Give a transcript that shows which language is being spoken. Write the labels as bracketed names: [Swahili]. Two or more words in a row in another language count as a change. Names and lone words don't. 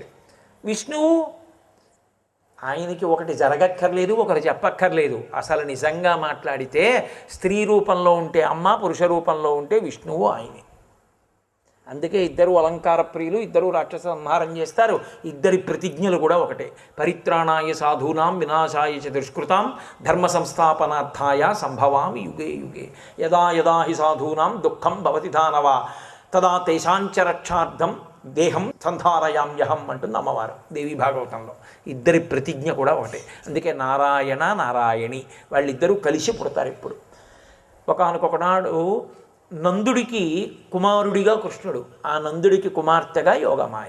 [Telugu] విష్ణువు ఆయనకి ఒకటి జరగక్కర్లేదు, ఒకటి చెప్పక్కర్లేదు. అసలు నిజంగా మాట్లాడితే స్త్రీ రూపంలో ఉంటే అమ్మ, పురుష రూపంలో ఉంటే విష్ణువు ఆయనే. అందుకే ఇద్దరు అలంకార ప్రియులు, ఇద్దరు రాక్షస సంహారం చేస్తారు. ఇద్దరి ప్రతిజ్ఞలు కూడా ఒకటే. [Sanskrit] పరిత్రాణాయ సాధూనాం వినాశాయ చ దుష్కృతాం ధర్మ సంస్థాపనార్థాయ సంభవామి యుగే యుగే. యదా యదా హి సాధూనాం దుఃఖం భవతి దానవ తదా తేషాంచ రక్షార్థం దేహం సంధారయామ్యహం [Telugu] అంటుంది అమ్మవారు దేవి భాగవతంలో. ఇద్దరి ప్రతిజ్ఞ కూడా ఒకటే. అందుకే నారాయణ నారాయణి వాళ్ళిద్దరూ కలిసి పుడతారు. ఇప్పుడు ఒకానొకనాడు నందుడికి కుమారుడిగా కృష్ణుడు, ఆ నందుడికి కుమార్తెగా యోగమాయ.